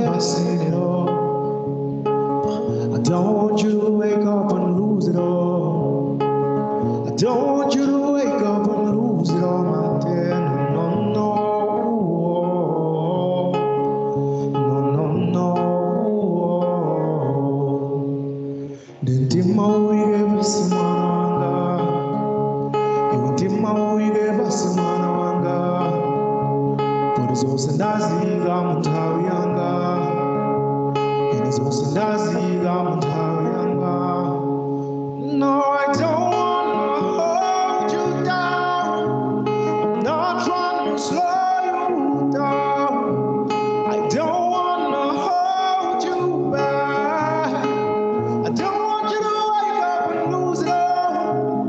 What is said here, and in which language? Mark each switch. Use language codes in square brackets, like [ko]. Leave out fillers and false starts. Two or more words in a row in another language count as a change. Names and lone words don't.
[en] I've seen it all. I don't want you to wake up and lose it all. I don't want you to wake up and lose it all, my dear. No, no, no, no, no. [ny] Ndintima uige basi mwana wanga, iwe ndima uige basi mwana wanga, pori zose ndaziga mu nthawi yanga, ine zose ndaziga mu nthawi yanga. [en] No, I don't wanna hold you down. I'm not trying to slow you down. I don't wanna hold you back. I don't want you to wake up and lose it all.